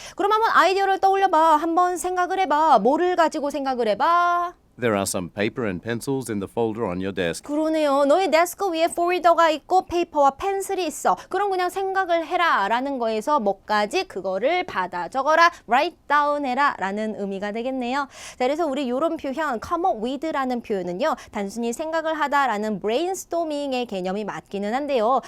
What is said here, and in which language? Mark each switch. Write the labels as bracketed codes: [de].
[ko] 그럼 한번 아이디어를 떠올려봐. 한번 생각을 해봐. 뭐를 가지고 생각을 해봐? [en] There are some paper and pencils in the folder on your desk. [ko] 그러네요. 너의 데스크 위에 폴더가 있고 페이퍼와 펜슬이 있어. 그럼 그냥 생각을 해라 라는 거에서 뭐까지 그거를 받아 적어라, write down 해라 라는 의미가 되겠네요. 자, 그래서 우리 이런 표현 come up with 라는 표현은요. 단순히 생각을 하다 라는 brainstorming의 개념이 맞기는 한데요.